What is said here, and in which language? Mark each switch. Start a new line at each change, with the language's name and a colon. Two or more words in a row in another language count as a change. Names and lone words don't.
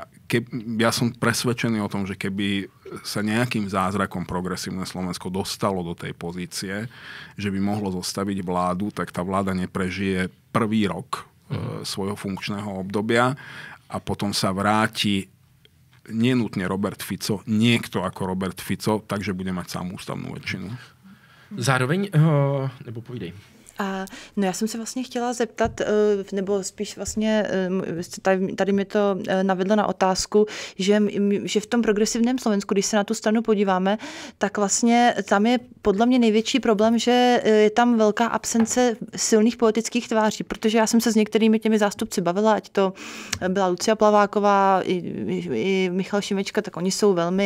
Slovak: Ja som presvedčený o tom, že keby sa nejakým zázrakom progresívne Slovensko dostalo do tej pozície, že by mohlo zostaviť vládu, tak tá vláda neprežije prvý rok svojho funkčného obdobia a potom sa vráti nie nutne Robert Fico, niekto ako Robert Fico, takže bude mať samú ústavnú väčšinu. Zároveň,
Czech: nebo povídej. No já jsem se vlastně chtěla zeptat, nebo spíš vlastně tady mi to navedlo na otázku, že v tom progresivním Slovensku, když se na tu stranu podíváme, tak vlastně tam je podle mě největší problém, že je tam velká absence silných politických tváří, protože já jsem se s některými těmi zástupci bavila, ať to byla Lucia Plaváková i Michal Šimečka, tak oni jsou